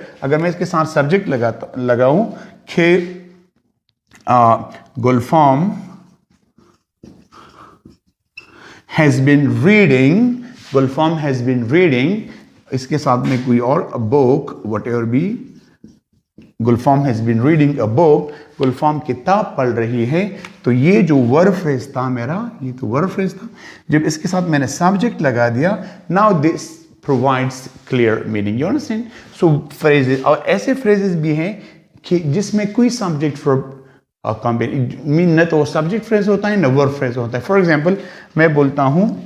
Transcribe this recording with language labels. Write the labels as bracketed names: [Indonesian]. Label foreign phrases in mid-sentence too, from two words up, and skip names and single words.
[Hindi] अगर मैं इसके साथ सब्जेक्ट लगाऊं कि गुलफाम [English] has been reading, [Hindi] इसके साथ में कोई और बुक, [English] what ever be, [Hindi] गुलफाम [English] has been reading a book, [Hindi] गुलफाम किताब पढ़ रही है. तो ये जो [English] verb phrase [Hindi] था मेरा, ये तो [English] verb phrase [Hindi] था. जब इसके साथ मैंने सब्जेक्ट लगा दिया, [English] now this provides clear meaning. You understand? So phrases, [Hindi] और ऐसे phrases भी हैं कि जिसमें कोई [English] subject verb [Hindi] मीन न तो [English] subject phrase [Hindi] होता है न [English] verb phrase [Hindi] होता है. [English] For example, [Hindi] मैं बोलता हूं